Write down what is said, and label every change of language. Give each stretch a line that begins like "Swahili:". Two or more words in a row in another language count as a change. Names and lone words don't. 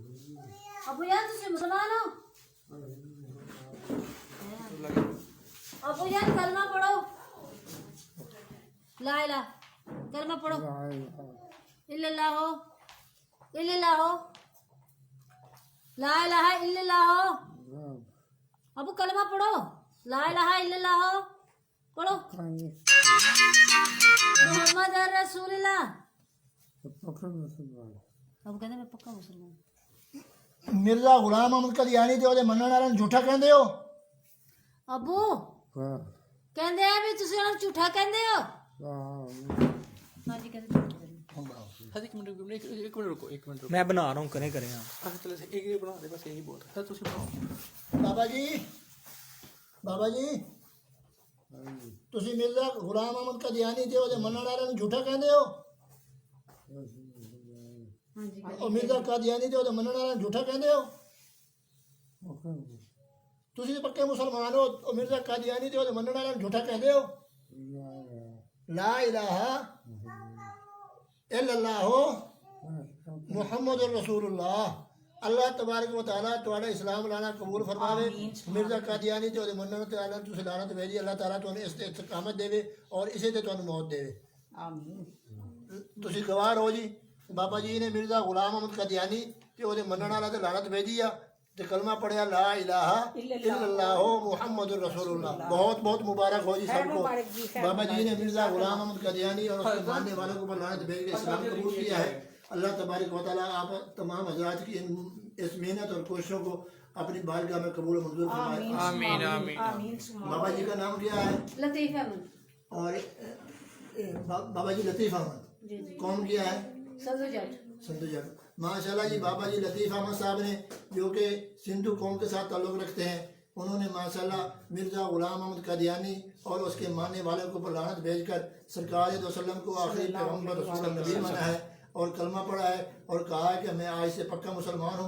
Hindi: अबू यार तुझे मुसलमान हो? अबू यार कलमा पढ़ो,
Arabic: لا إله
Hindi: कलमा पढ़ो,
Arabic: إلا الله إلا الله لا إله إلا الله.
Hindi: अबू कलमा पढ़ो,
Arabic: لا إله إلا الله
Hindi: पढ़ो।
Arabic: محمد رسول الله.
Hindi: अब कहते मैं पक्का मुसलमान।
Punjabi: ਮਿਰਜ਼ਾ ਗ਼ੁਲਾਮ ਅਹਿਮਦ ਕਾਦੀਆਨੀ ਤੇ ਓਦੇ ਮੰਨਣ ਵਾਲੇ ਝੂਠਾ ਕਹਿੰਦੇ ਹੋ? ਅਬੂ ਕਹਿੰਦੇ ਹੈਂ ਭੀ ਤੁਸੀਂ ਉਨ੍ਹੇਂ ਝੂਠਾ ਕਹਿੰਦੇ ਹੋ?
Hindi: हाँ जी कहते झूठा। सर एक मिनट रुको, एक मिनट रुको। मैं बना रहा हूँ, करें आप। अच्छा चलो एक ही बना दे, बस यही बोल सर
Punjabi: ਤੁਸੀਂ ਬਣਾਓ। ਬਾਬਾ ਜੀ ਤੁਸੀਂ ਮਿਰਜ਼ਾ ਗ਼ੁਲਾਮ ਅਹਿਮਦ ਕਾਦੀਆਨੀ ਤੇ ਓਦੇ ਮੰਨਣ ਵਾਲੇ ਝੂਠਾ ਕਹਿੰਦੇ ਹੋ?
Hindi: हाँ जी
Punjabi: ਔਰ ਮਿਰਜ਼ਾ ਕਾਦੀਆਨੀ ਤੇ ਓਦੇ ਮੰਨਣ ਵਾਲੇ ਝੂਠਾ ਕਹਿੰਦੇ ਹੋ? ਤੁਸੀਂ ਤੇ ਪੱਕੇ ਮੁਸਲਮਾਨ ਹੋ ਔਰ ਮਿਰਜ਼ਾ ਕਾਦੀਆਨੀ ਤੇ ਓਦੇ ਮੰਨਣ ਵਾਲੇ ਝੂਠਾ ਕਹਿੰਦੇ ਹੋ?
Arabic: لا إله إلا الله محمد رسول الله. الله تبارك وتعالى
Punjabi: ਤੁਹਾਡਾ ਇਸਲਾਮ ਲਾਣਾ ਕਬੂਲ ਫ਼ਰਮਾਵੇ। ਮਿਰਜ਼ਾ ਕਾਦੀਆਨੀ ਤੇ ਓਦੇ ਮੰਨਣ ਤੇ ਆਲਾ ਤੁਸੀਂ ਲਾਨਤ ਭੇਜੀ।
Arabic: الله تعالى
Punjabi: ਤੁਹਾਨੂੰ ਇਸ ਤੇ ਇਸਤਕਾਮਤ ਦੇਵੇ ਔਰ ਇਸੇ ਤੇ ਤੁਹਾਨੂੰ ਮੌਤ ਦੇਵੇ। ਤੁਸੀਂ ਗਵਾਹ ਹੋ ਜੀ। ਬਾਬਾ ਜੀ ਨੇ ਮਿਰਜ਼ਾ ਗ਼ੁਲਾਮ ਅਹਿਮਦ ਕਾਦੀਆਨੀ ਤੇ ਓਦੇ ਮੰਨਣ ਵਾਲਾ ਤੇ ਲਾਨਤ ਭੇਜੀ ਆ ਤੇ ਕਲਮਾ ਪੜ੍ਹਿਆ
Arabic: لا إله إلا الله محمد رسول الله.
Hindi: बहुत बहुत मुबारक हो जी सबको। बाबा जी ने मिर्जा गुलाम अहमद कदियानी और उसके मानने वालों को लानत भेज के इस्लाम कबूल किया है।
Arabic: الله تبارك وتعالى
Hindi: आप तमाम हजरात की इस मेहनत और कोशिशों को अपनी बारगाह में कबूल और मंजूर फरमाए।
Arabic: آمين آمين.
Hindi: बाबा जी का नाम क्या है? लतीफ अहमद। और बाबा जी लतीफ अहमद। जी जी। कौन किया है? संधू जट। सिंधु जट। माशाल्लाह जी बाबा जी लतीफ़ अहमद साहब ने जो कि सिंधु कौम के साथ ताल्लुक़ रखते हैं, उन्होंने माशाल्लाह मिर्ज़ा ग़ुलाम अहमद कादियानी और उसके मानने वालों को लानत भेजकर सरकार वसल्लम को आखिरी पैगम्बर रसूल नबी माना है और कलमा पढ़ा है और कहा है कि मैं आज से पक्का मुसलमान हूँ।